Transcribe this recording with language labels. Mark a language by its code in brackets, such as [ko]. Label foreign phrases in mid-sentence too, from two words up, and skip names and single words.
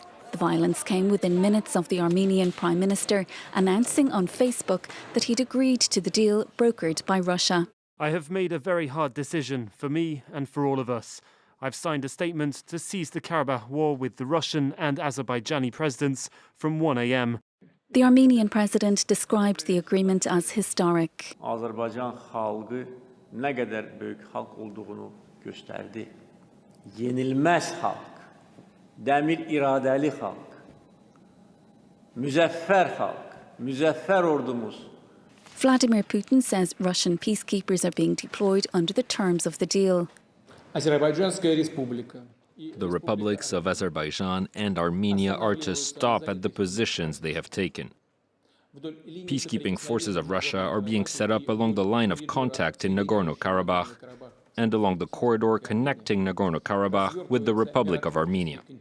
[en] The violence came within minutes of the Armenian Prime Minister announcing on Facebook that he'd agreed to the deal brokered by Russia. I have made a very hard decision for me and for all of us. I've signed a statement to cease the Karabakh war with the Russian and Azerbaijani presidents from 1 a.m. The Armenian president described the agreement as historic. [az] Azərbaycan xalqı nə qədər böyük xalq olduğunu göstərdi. Yenilməz xalq, dəmir iradəli xalq, müzəffər xalq, müzəffər ordumuz. [en] Vladimir Putin says Russian peacekeepers are being deployed under the terms of the deal. The republics of Azerbaijan and Armenia are to stop at the positions they have taken. Peacekeeping forces of Russia are being set up along the line of contact in Nagorno-Karabakh and along the corridor connecting Nagorno-Karabakh with the Republic of Armenia.